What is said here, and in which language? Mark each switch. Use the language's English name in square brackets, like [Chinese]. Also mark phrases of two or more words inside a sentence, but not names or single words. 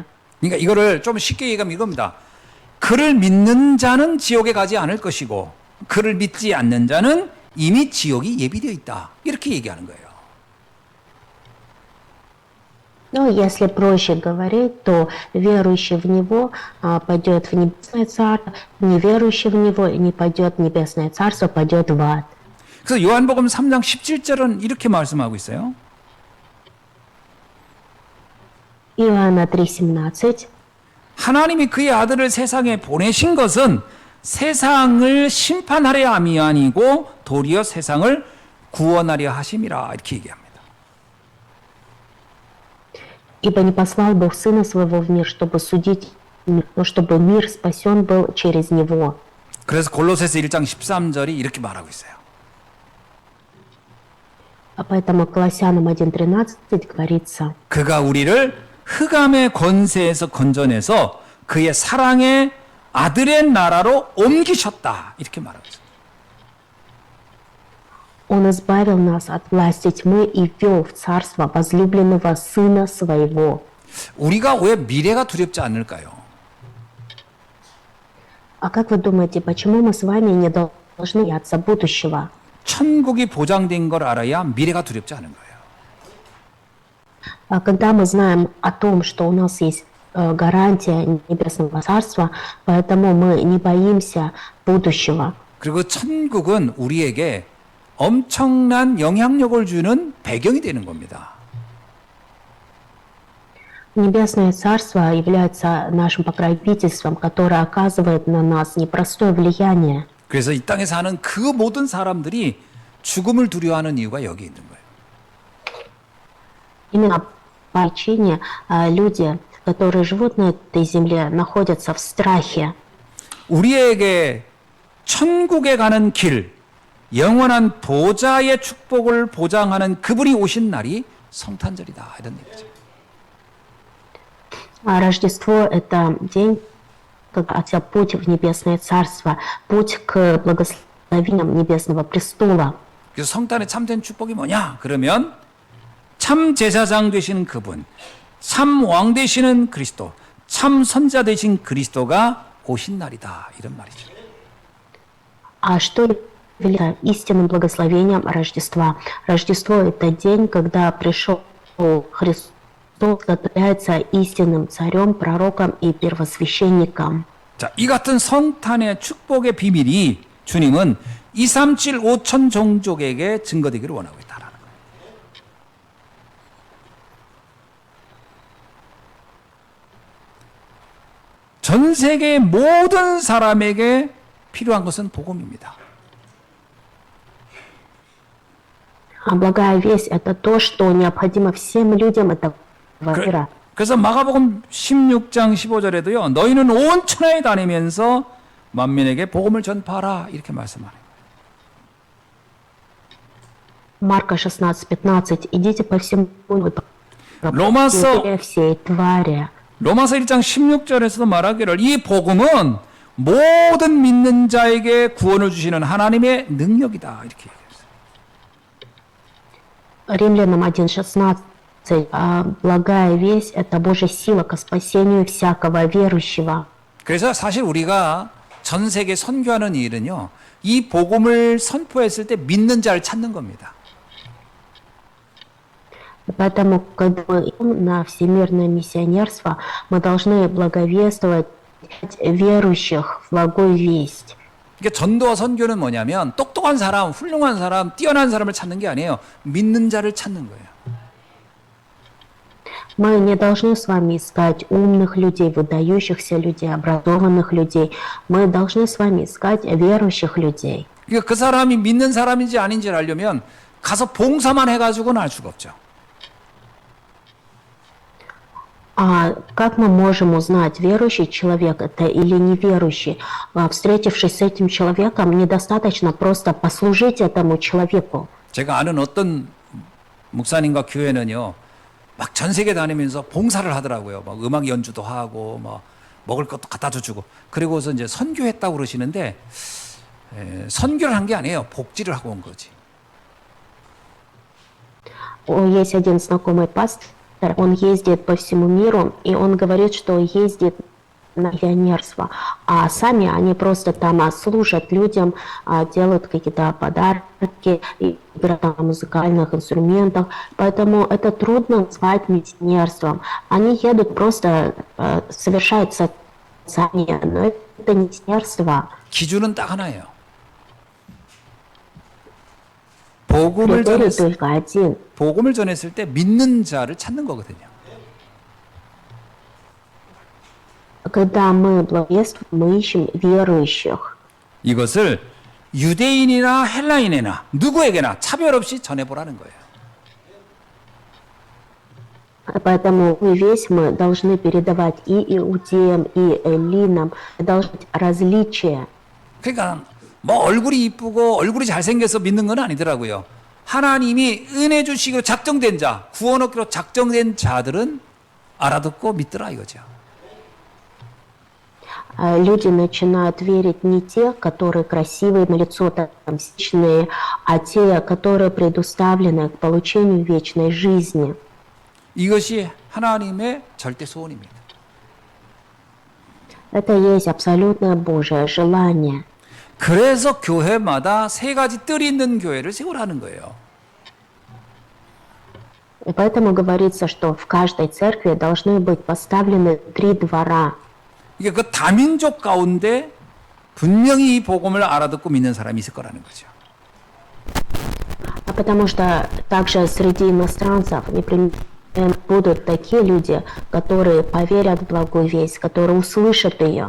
[Korean] 그러니까 이거를 좀 쉽게 얘기하면 이겁니다. 그를 믿는 자는 지옥에 가지 않을 것이고 그를 믿지 않는 자는 이미 지옥이 예비되어 있다. 이렇게 얘기하는 거예요. [Russian] Ну, если проще говорить, то верующий в Него пойдет в небесное царство, неверующий в Него не пойдет в небесное царство, пойдет в ад. [Korean] 그래서 요한복음 3장 17절은 이렇게 말씀하고 있어요. [Russian] Иоанна 3:17. [Korean] 하나님이 그의 아들을 세상에 보내신 것은 세상을 심판하려 함이 아니고 도리어 세상을 구원하려 하심이라 이렇게 얘기합니다. [Russian] Ибо не послал Бог Сына Своего в мир, чтобы судить мир, но чтобы мир спасен был через Него. [Korean] 그래서 골로새서 1장 13절이 이렇게 말하고 있어요. [Russian] А поэтому Колоссянам 1:13 говорится: [Korean] 그가 우리를 흑암의 권세에서 건져내서 그의 사랑의 아들의 나라로 옮기셨다. 이렇게 말하고 있어요. [Russian] Он избавил нас от власти тьмы и ввел в царство возлюбленного Сына Своего. [Korean] 우리가 왜 미래가 두렵지 않을까요? [Russian] А как вы думаете, почему мы с вами не должны бояться будущего? [Korean] 천국이 보장된 걸 알아야 미래가 두렵지 않은 거예요. [Russian] А когда мы знаем о том, что у нас есть гарантия Небесного Царства, поэтому мы не боимся будущего. [Korean] 그리고 천국은 우리에게 엄청난 영향력을 주는 배경이 되는 겁니다. [Russian] Небесное Царство является нашим покровительством, которое оказывает на нас непростое влияние. [Korean] 그래서 이 땅에 사는 그 모든 사람들이 죽음을 두려워하는 이유가 여기 있는 거예요. [Russian] Именно по причине люди, которые живут на этой земле, находятся в страхе. [Korean] 우리에게 천국에 가는 길, 영원한 보좌의 축복을 보장하는 그분이 오신 날이 성탄절이다. 이런 얘기죠. [Russian] А Рождество – это день, когда путь в Небесное Царство, путь к благословениям Небесного престола. [Korean] 그래서 성탄의 참된 축복이 뭐냐? 그러면 참 제사장 되시는 그분, 참 왕 되시는 그리스도, 참 선자 되신 그리스도가 오신 날이다. 이런 말이죠. [Russian] А что является истинным благословением Рождества? Рождество – это день, когда пришел Христос, который является истинным царем, пророком и первосвященником. [Korean] 자, 이 같은 성탄의 축복의 비밀이 주님은 237 5천 종족에게 증거되기를 원하고 있다라는 거예요. 전 세계 모든 사람에게 필요한 것은 복음입니다. [Russian] А благая весть – это то, что необходимо всем людям этого мира. [Korean] 그래서 마가복음 16장 15절에도요. 너희는 온 천하에 다니면서 만민에게 복음을 전파하라 이렇게 말씀하네요. [Russian] Марка 16:15. Идите по всему миру, [Korean] 로마서 [Russian] проповедуйте всей твари. [Korean] 로마서 1장 16절에서도 말하기를 이 복음은 모든 믿는 자에게 구원을 주시는 하나님의 능력이다 이렇게 얘기했어요. [Russian] Римлянам 1:16. Благая весть – это Божья сила ко спасению всякого верующего. [Korean] 그래서 사실 우리가 전 세계 선교하는 일은요. 이 복음을 선포했을 때 믿는 자를 찾는 겁니다. [Russian] Поэтому, когда мы идем на всемирное миссионерство, мы должны благовествовать верующих в благую весть. [Korean] 그러니까 전도와 선교는 뭐냐면 똑똑한 사람, 훌륭한 사람, 뛰어난 사람을 찾는 게 아니에요. 믿는 자를 찾는 거예요. [Russian] Мы не должны с вами искать умных людей, выдающихся людей, образованных людей. Мы должны с вами искать верующих людей. [Korean] 그러니까 그 사람이 믿는 사람인지 아닌지를 알려면 가서 봉사만 해가지고는 알 수가 없죠. [Russian] А как мы можем узнать, верующий человек это или неверующий? Встретившись с этим человеком, недостаточно просто послужить этому человеку. [Korean] 제가 아는 어떤 목사님과 교회는요, 막 전 세계 다니면서 봉사를 하더라고요. 막 음악 연주도 하고, 막 먹을 것도 갖다 주고, 그리고서 이제 선교했다고 그러시는데, 선교를 한 게 아니에요. 복지를 하고 온 거지. [Russian] Есть один знакомый пастор, он ездит по всему миру, и он говорит, что ездит на пионерство, а сами они просто там служат людям, делают какие-то подарки, играют на музыкальных инструментах, поэтому это трудно назвать миссионерством. Они едут просто совершают сами, но это не миссионерство. [Korean] 기준은 딱 하나예요. 복음을 [Russian] Критерий [Korean] 전했을, [Russian] только один. [Korean] 복음을 전했을 때 믿는 자를 찾는 거거든요. [Russian] Когда мы благовествуем, мы ищем верующих. [Korean] 이것을 유대인이나 헬라인이나 누구에게나 차별 없이 전해보라는 거예요. [Russian] Поэтому весь мы должны передавать и иудеям, и эллинам. Должно быть различия. [Korean] 그러니까 뭐 얼굴이 이쁘고 얼굴이 잘생겨서 믿는 건 아니더라고요. 하나님이 은혜 주시기로 작정된 자, 구원 얻기로 작정된 자들은 알아듣고 믿더라 이거죠. [Russian] Люди начинают верить не те, которые красивые на лицо, там, сильные, а те, которые предуставлены к получению вечной жизни. [Korean] 이것이 하나님의 절대 소원입니다. [Russian] Это есть абсолютное Божие желание. [Korean] 그래서 교회마다 세 가지 뜰이 있는 교회를 세우라는 거예요. [Russian] И поэтому говорится, что в каждой церкви должны быть поставлены 3 двора. [Korean] 이게 그 다민족 가운데 분명히 이 복음을 알아듣고 믿는 사람이 있을 거라는 거죠. [Russian] Потому что также среди иностранцев непременно будут такие люди, которые поверят в благую весть, которые услышат ее.